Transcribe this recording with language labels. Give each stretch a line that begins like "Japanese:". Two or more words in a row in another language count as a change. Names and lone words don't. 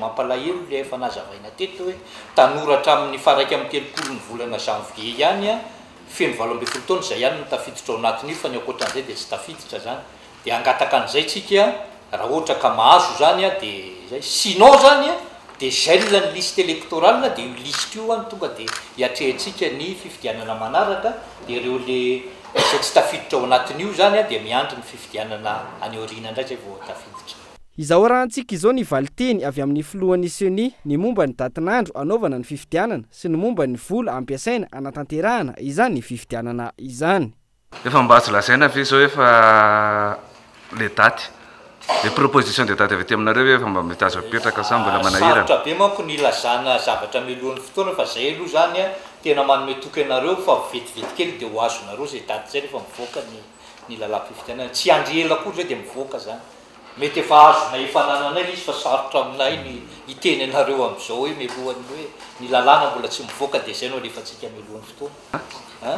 Malagasy: mampalahelo le efa nazavaina teto hoe tanora hatramin'ny faraiky amin'ny telopolo ny volana janvier ihany a feno 12 taona zay ihany no tafiditra ao anatin'io fa ny akoatran'izay dia tsy tafiditra zany dia angataka an'izay tsika raha ohatra ka mahazo zany a dia zay sinon zany a dia gèle ny
French: liste électorale
Malagasy: dia io liste io any tonga dia hiatrehantsika ny fifidianana manaraka dia ireo le zay tsy tafiditra ao anatin'io zany a dia miandry ny fifidianana any aoriana indray zay vao tafiditra. Izao rahantsika izao ny valiteny avy amin'ny filohan'ny Seni ny momba ny datin'andro anaovana ny fifidianana sy ny momba ny vola ampiasaina anatanterahana izany ny fifidianana izany. Efa mba tsy lazaina ve zao efa le daty
French: les propositions de date
Malagasy: avy aty aminareo efa mba mety azo apetraka sa mbola manahirana. Sarotra be manko ny lazana zavatra milohan'ny fotoana fa zay aloha zany a tena manome toky anareo fa vetivety kely dia ho azonareo zay daty zay rehefa mivoaka ny lala-pifidianana tsy andry ela koa zay dia mivoaka zany. Mety efa azona efa nananay izy fa sarotra aminay ny iteny anareo amin'izao hoe milohany hoe ny lalàna mbola tsy mivoaka dia zay no rehefa tsika milohan'ny fotoana.